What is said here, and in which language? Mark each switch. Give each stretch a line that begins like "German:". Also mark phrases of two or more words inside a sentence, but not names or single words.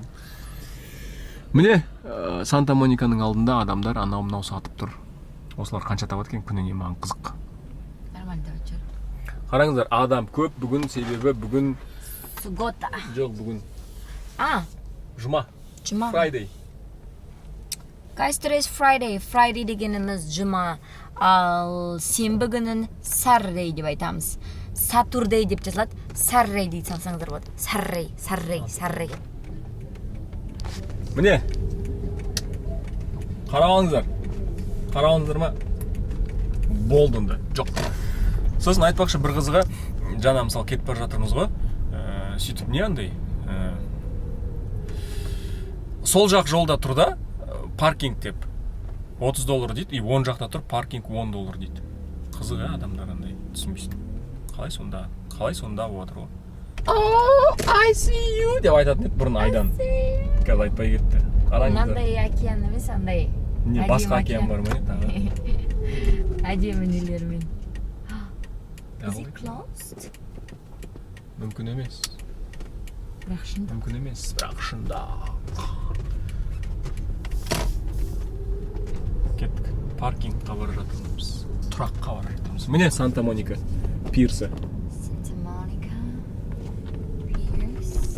Kazakh: Міне, Санта-Мониканың алдында адамдар анау-мынау сатып тұр. Осылар қанша табады екен, күніне маған қызық. Нормально деп жүр. Қараңыздар, адам көп бүгін, себебі бүгін...
Russian: Суббота.
Kazakh: Жоқ, бүгін... Жұма.
English: Friday. Guys, today is Friday. Friday
Kazakh: дегеніміз жұма. Ал сенбі күнін Saturday деп айтамыз. Saturday деп жазылады. Saturday дейді салсаңыздар болады. Saturday. Міне. Қарауыңыздар ма? Болдыңды. Жоқ. Сосын айтпақшы бір қызығы, жаңа мысалы кетіп бара жатырмыз ғой. Сөйтіп не андай? Сол жақ жолда тұр да, паркинг деп $30 дейді, и оң жақта тұр, паркинг $10 дейді. Қызығы адамдар андай түсінбейсің. Қалай сонда болып жатыр ғой?
English: Oh, I see you
Kazakh: деп айтатын еді бұрын айдан. Қазір айтпай кетті. Қараңыздар. Мынандай океан емес, андай. Не басқа океан бар ма не тағы? Әдемі нелермен.
English: Is Is it closed?
Kazakh: Мүмкін емес. Бірақ шын. Мүмкін емес, бірақ шында. Кеттік. Паркингқа бара жатырмыз. Тұраққа бара жатырмыз. Міне Санта-Моника пирсы. Santa Monica Piers.